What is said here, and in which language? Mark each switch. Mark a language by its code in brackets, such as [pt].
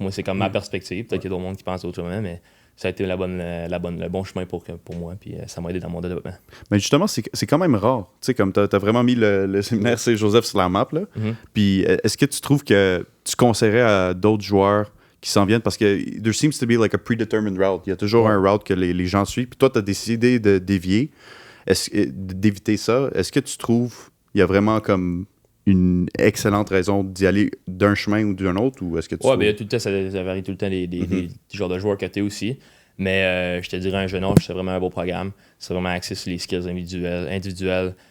[fr] Moi, c'est comme ma perspective. Peut-être qu'il y a d'autres monde qui pensent autrement, mais ça a été le bon chemin pour moi, puis ça m'a aidé dans mon développement. Mais justement, c'est quand même rare. Tu sais, comme tu as vraiment mis le séminaire Saint-Joseph sur la map, là. Puis est-ce que tu trouves que tu conseillerais à d'autres joueurs qui s'en viennent? Parce que [en] there seems to be like a predetermined route. [fr] Il y a toujours un route que les gens suivent. Puis toi, tu as décidé de dévier, d'éviter ça. Est-ce que tu trouves qu'il y a vraiment comme une excellente raison d'y aller d'un chemin ou d'un autre, ou est-ce que tu... Ouais, bien, tout le temps, ça varie tout le temps des genres de joueurs que tu es aussi. Mais je te dirais, un jeune âge, c'est vraiment un beau programme. C'est vraiment axé sur les skills individuels.